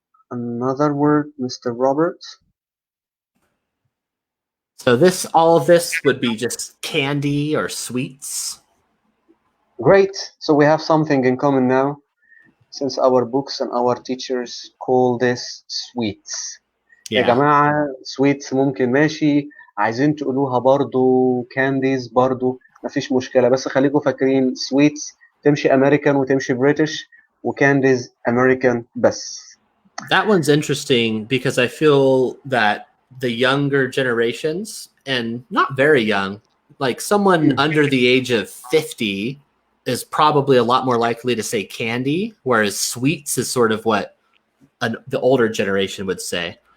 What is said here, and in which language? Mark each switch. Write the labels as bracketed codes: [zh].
[en] Another word, Mr. Robert. So all of this would be just candy or sweets. Great. So we have something in common now, since our books and our teachers call this sweets. Yeah. [ar] يا جماعة sweets ممكن ماشي، عايزين تقولوها برضو candies برضو مفيش مشكلة، بس خليكم فاكرين sweets تمشي American وتمشي British وcandies American بس. [en] That one's interesting because I feel that the younger generations, and not very young, like someone under the age of 50 is probably a lot more likely to say candy, whereas sweets is sort of what the older generation would say.